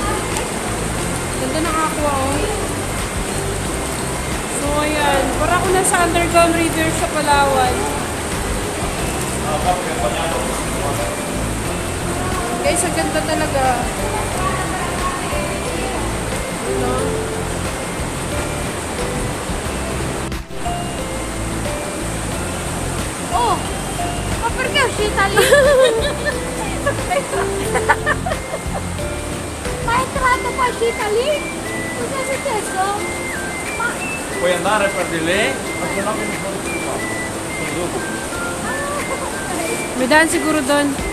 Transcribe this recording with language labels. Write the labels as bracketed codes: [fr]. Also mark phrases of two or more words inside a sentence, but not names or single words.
[tl] Ganda ng aqua o. So ayan, para ako nasa underground river sa Palawan. Guys, ang ganda talaga. Ano? [it] Oh, perché Italy? Ma è entrato poi Italy? Cosa è successo? Ma Puoi andare per di lì, ma se no vieni fuori di qua. Poi dopo. [tl] May daan siguro doon.